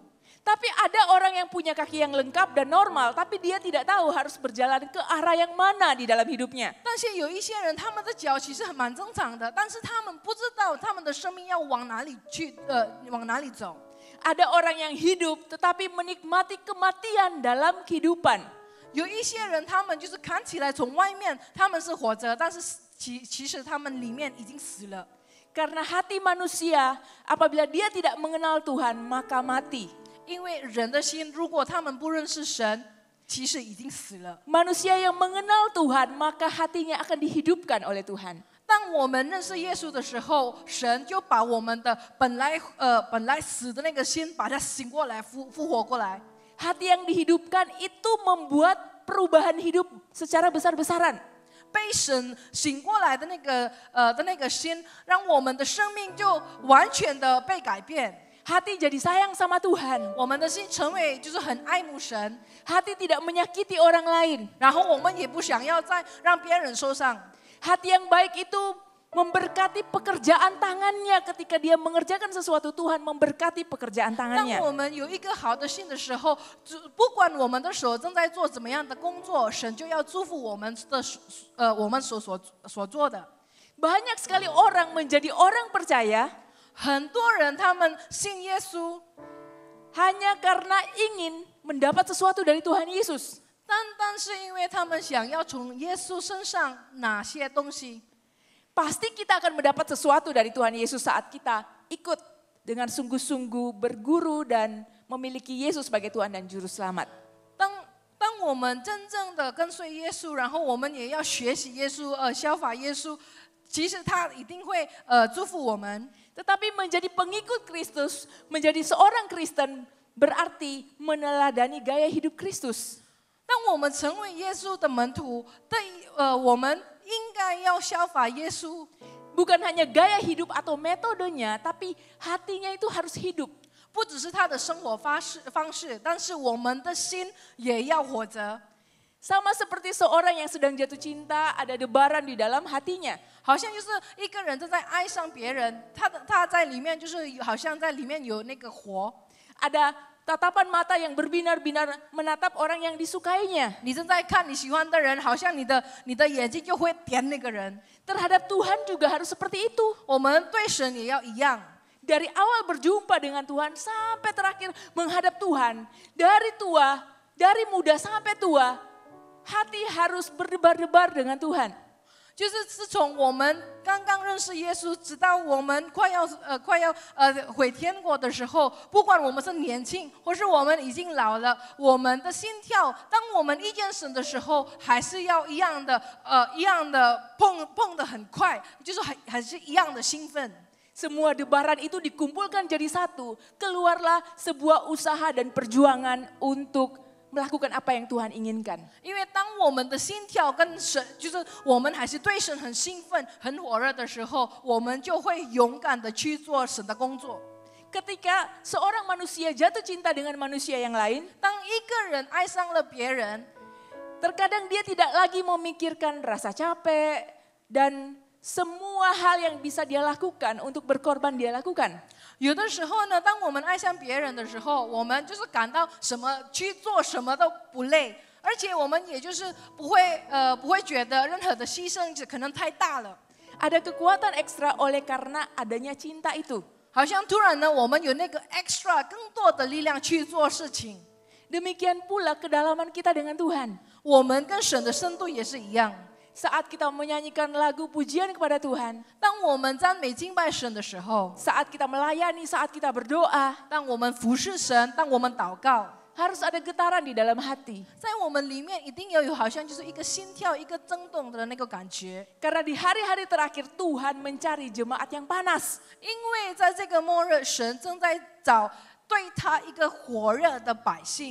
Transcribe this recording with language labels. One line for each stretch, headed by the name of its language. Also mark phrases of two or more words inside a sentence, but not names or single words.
Indonesian: Tapi ada orang yang punya kaki yang lengkap dan normal, tapi dia tidak tahu harus berjalan ke arah yang mana di dalam hidupnya.
Chinese: 但是有一些人，他们的脚其实蛮正常的，但是他们不知道他们的生命要往哪里去，往哪里走。
Indonesian: Ada orang yang hidup tetapi menikmati kematian dalam kehidupan.
Chinese: 有一些人，他们就是看起来从外面他们是活着，但是其实他们里面已经死了。
Indonesian: Karena hati manusia apabila dia tidak mengenal Tuhan maka mati.
Chinese: 因为人的心，如果他们不认识神，其实已经死了。
Indonesian: Manusia yang mengenal Tuhan maka hatinya akan dihidupkan oleh Tuhan.
Chinese: 当我们认识耶稣的时候，神就把我们的本来死的那个心，把它醒过来，复活过来。
Indonesian: Hati yang dihidupkan itu membuat perubahan hidup secara besar-besaran.
Chinese: 被神醒过来的那个心，让我们的生命就完全的被改变。
Indonesian: Hati jadi sayang sama Tuhan.
Chinese: 我们的心成为就是很爱慕神，
Indonesian: Hati tidak menyakiti orang lain.
Chinese: 然后我们也不想要再让别人受伤。
Indonesian: Hati yang baik itu memberkati pekerjaan tangannya ketika dia mengerjakan sesuatu, Tuhan memberkati pekerjaan
Chinese: 当
Indonesian: tangannya.
Chinese: 我们有一个好的心的时候，不管我们的手正在做怎么样的工作，神就要祝福我们所做的。
Indonesian: Banyak sekali orang menjadi orang percaya
Chinese: 很多人他们信耶稣，
Indonesian: hanya karena ingin mendapat sesuatu dari Tuhan Yesus.
Chinese: 单单是因为他们想要从耶稣身上拿些东西。
Indonesian: Pasti kita akan mendapat sesuatu dari Tuhan Yesus saat kita ikut dengan sungguh-sungguh berguru dan memiliki Yesus sebagai Tuhan dan Juru Selamat.
Chinese: 当我们真正的跟随耶稣，然后我们也要学习耶稣，效法耶稣，其实他一定会祝福我们。
Indonesian: Tetapi menjadi pengikut Kristus, menjadi seorang Kristen berarti meneladani gaya hidup Kristus.
Chinese: 当我们成为耶稣的门徒，我们应该要效法耶稣。
Indonesian: Bukan hanya gaya hidup atau metodenya, tapi hatinya itu harus hidup.
Chinese: 不只是他的生活方式，但是我们的心也要活着。
Indonesian: Sama seperti seorang yang sedang jatuh cinta, ada debaran di dalam hatinya.
Chinese: 好像就是一个人正在爱上别人，他在里面就是好像在里面有那个火。
Indonesian: Ada tatapan mata yang berbinar-binar menatap orang yang disukainya.
Chinese: 你正在看你喜欢的人，好像你的眼睛就会点那个人。
Indonesian: Terhadap Tuhan juga harus seperti itu.
Chinese: 我们对神也要一样。
Indonesian: Dari awal berjumpa dengan Tuhan sampai terakhir menghadap Tuhan. Dari muda sampai tua, hati harus berdebar-debar dengan Tuhan.
Chinese: 就是自从我们刚刚认识耶稣，直到我们快要回天国的时候，不管我们是年轻，或是我们已经老了，我们的心跳，当我们遇见神的时候，还是要一样的碰得很快，就是还是一样的兴奋。
Indonesian: Semua debaran itu dikumpulkan jadi satu. Keluarlah sebuah usaha dan perjuangan untuk melakukan apa yang Tuhan inginkan.
Chinese: 因为当我们的心跳跟神，就是我们还是对神很兴奋、很火热的时候，我们就会勇敢的去做神的工作。
Indonesian: Ketika seorang manusia jatuh cinta dengan manusia yang lain,
Chinese: 当一个人爱上了别人，
Indonesian: terkadang dia tidak lagi memikirkan rasa capek dan semua hal yang bisa dia lakukan untuk berkorban dia lakukan.
Chinese: 有的时候呢，当我们爱上别人的时候，我们就是感到什么去做什么都不累，而且我们也就是不会觉得任何的牺牲可能太大了。
Indonesian: Ada kekuatan ekstra oleh karena adanya cinta itu.
Chinese: 好像突然呢，我们有那个 extra 更多的力量去做事情。
Indonesian: Demikian pula kedalaman kita dengan Tuhan.
Chinese: 我们跟神的深度也是一样。
Indonesian: Saat kita menyanyikan lagu pujian kepada Tuhan,
Chinese: 当我们赞美敬拜神的时候，
Indonesian: saat kita melayani, saat kita berdoa,
Chinese: 当我们服侍神，当我们祷告，
Indonesian: harus ada getaran di dalam hati.
Chinese: 在我们里面一定要有好像就是一个心跳、一个震动的那个感觉。
Indonesian: Karena di hari-hari terakhir Tuhan mencari jemaat yang panas.
Chinese: 因为在这个末日，神正在找对他一个火热的百姓。